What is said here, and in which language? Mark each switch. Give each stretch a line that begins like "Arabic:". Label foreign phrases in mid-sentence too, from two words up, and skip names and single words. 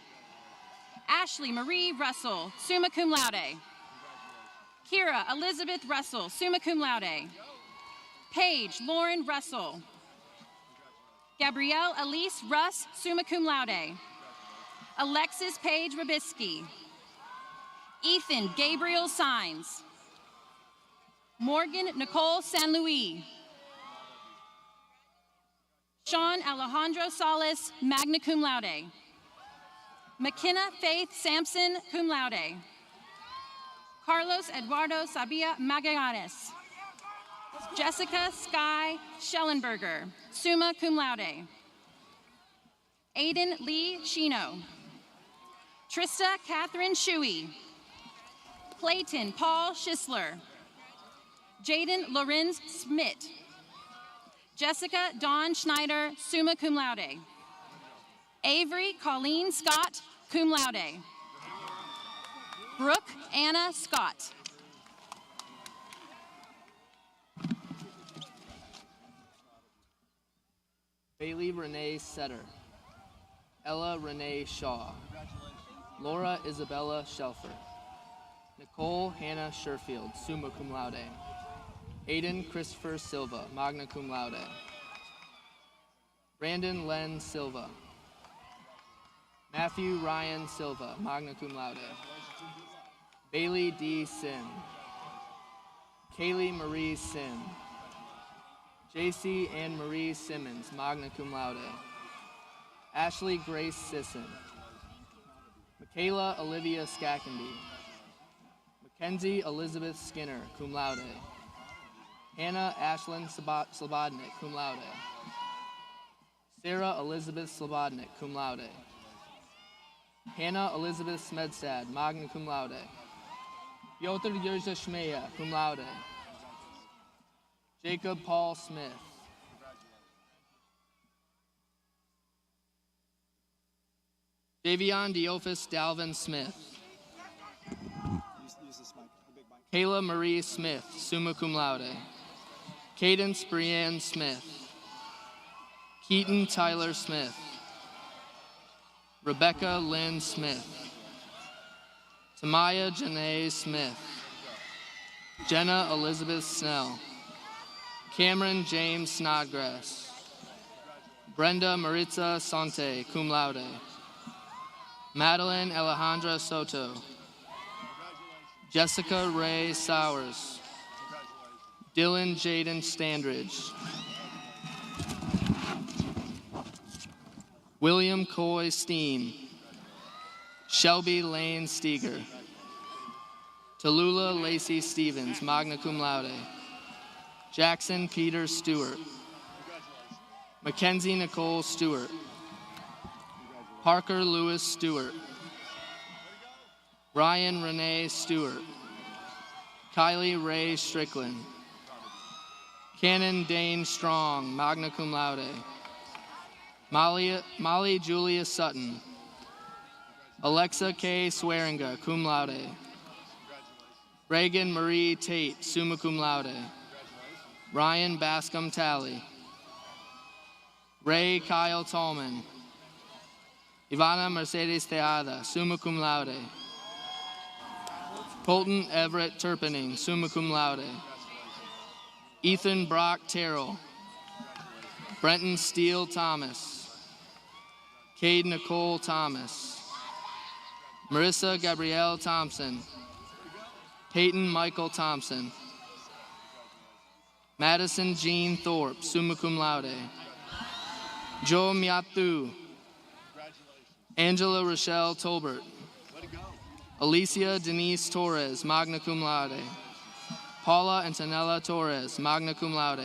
English: Ashley Marie Russell,
Latin: summa cum laude.
English: Kira Elizabeth Russell,
Latin: summa cum laude.
English: Paige Lauren Russell. Gabrielle Elise Russ,
Latin: summa cum laude.
English: Alexis Paige Rabisky. Ethan Gabriel Sines. Morgan Nicole San Luis. Sean Alejandro Salas,
Latin: magna cum laude.
English: McKenna Faith Sampson,
Latin: cum laude.
English: Carlos Eduardo Sabia Magallanes. Jessica Sky Schellenberger,
Latin: summa cum laude.
English: Aiden Lee Chino. Trista Catherine Shuey. Clayton Paul Schisler. Jaden Lorenz Smith. Jessica Dawn Schneider,
Latin: summa cum laude.
English: Avery Colleen Scott,
Latin: cum laude.
English: Brooke Anna Scott. Bailey Renee Setter. Ella Renee Shaw. Laura Isabella Shelfer. Nicole Hannah Sherfield,
Latin: summa cum laude.
English: Aiden Christopher Silva,
Latin: magna cum laude.
English: Brandon Len Silva. Matthew Ryan Silva,
Latin: magna cum laude.
English: Bailey D. Sim. Kaylee Marie Sim. JC Ann Marie Simmons,
Latin: magna cum laude.
English: Ashley Grace Sisson. Michaela Olivia Skackenby. Mackenzie Elizabeth Skinner,
Latin: cum laude.
English: Hannah Ashlyn Slobodnik,
Latin: cum laude.
English: Sarah Elizabeth Slobodnik,
Latin: cum laude.
English: Hannah Elizabeth Smedstad,
Latin: magna cum laude.
English: Piotr Yerza Shmeya,
Latin: cum laude.
English: Jacob Paul Smith. Davion Diophis Dalvin Smith. Kayla Marie Smith,
Latin: summa cum laude.
English: Cadence Brianne Smith. Keaton Tyler Smith. Rebecca Lynn Smith. Tamaya Janae Smith. Jenna Elizabeth Snell. Cameron James Snodgrass. Brenda Maritza Sante,
Latin: cum laude.
English: Madeline Alejandra Soto. Jessica Ray Sowers. Dylan Jaden Standridge. William Coy Steen. Shelby Lane Steger. Tallulah Lacey Stevens,
Latin: magna cum laude.
English: Jackson Peter Stewart. Mackenzie Nicole Stewart. Parker Lewis Stewart. Ryan Renee Stewart. Kylie Ray Strickland. Cannon Dane Strong,
Latin: magna cum laude.
English: Molly Julia Sutton. Alexa K. Swearinga,
Latin: cum laude.
English: Reagan Marie Tate,
Latin: summa cum laude.
English: Ryan Bascom Talley. Ray Kyle Tallman. Ivana Mercedes Teada,
Latin: summa cum laude.
English: Colton Everett Turpening,
Latin: summa cum laude.
English: Ethan Brock Terrell. Brenton Steele Thomas. Cade Nicole Thomas. Marissa Gabrielle Thompson. Peyton Michael Thompson. Madison Jean Thorpe,
Latin: summa cum laude.
English: Jo Myathu. Angela Rochelle Tolbert. Alicia Denise Torres,
Latin: magna cum laude.
English: Paula Antonella Torres,
Latin: magna cum laude.